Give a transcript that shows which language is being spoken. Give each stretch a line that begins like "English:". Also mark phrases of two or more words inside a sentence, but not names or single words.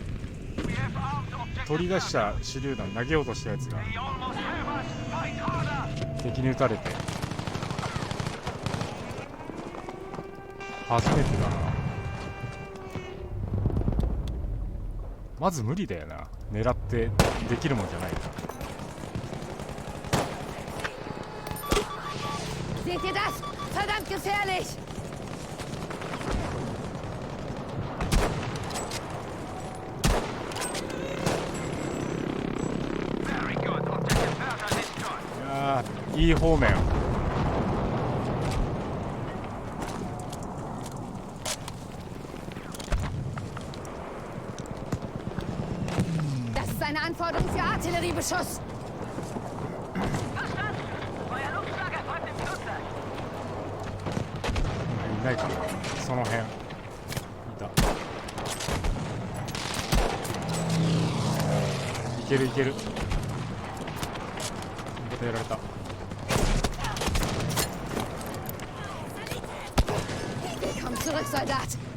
Japanese: 取り出した手榴弾投げようとしたやつが敵に撃たれて初めてだな。まず無理だよな、狙ってできるもんじゃないな。
German: Seht ihr das? Verdammt gefährlich! Ja,
Japanese: いい方面。
German: Das ist eine Anforderung für Artilleriebeschuss. Verstanden! Euer Luftlager folgt dem Flugzeug.
Japanese: いないかな、その辺。いた。いけるいける。またやられた。
German: Komm zurück, Soldat.